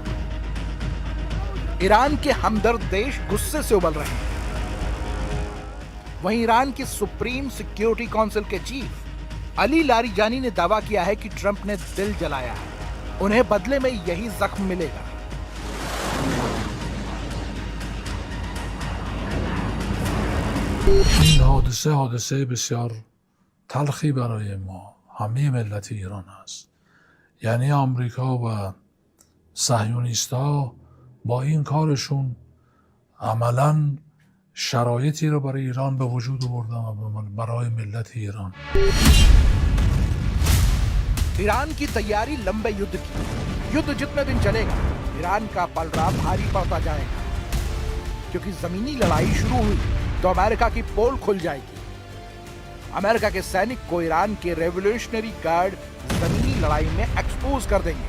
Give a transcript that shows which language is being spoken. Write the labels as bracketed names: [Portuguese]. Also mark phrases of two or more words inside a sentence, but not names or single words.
[Hindi] ईरान के हमदर्द देश गुस्से से उबल रहे हैं। वहीं ईरान की सुप्रीम सिक्योरिटी काउंसिल के चीफ अली लारिजानी ने दावा किया है कि ट्रंप ने दिल जलाया है, उन्हें बदले में यही जख्म मिलेगा। [Persian] این حادثه بسیار تلخی برای ما همه ملت ایران است. یعنی آمریکا و صهیونیست‌ها با این کارشون عملاً شرایطی رو برای ایران به وجود آوردن و برای ملت ایران. [Hindi] ईरान की तैयारी लंबे युद्ध की। युद्ध जितने दिन चलेगा ईरान का पलड़ा भारी पड़ता जाएगा, क्योंकि जमीनी लड़ाई शुरू हुई तो अमेरिका की पोल खुल जाएगी। अमेरिका के सैनिक को ईरान के रेवोल्यूशनरी गार्ड जमीनी लड़ाई में एक्सपोज कर देंगे।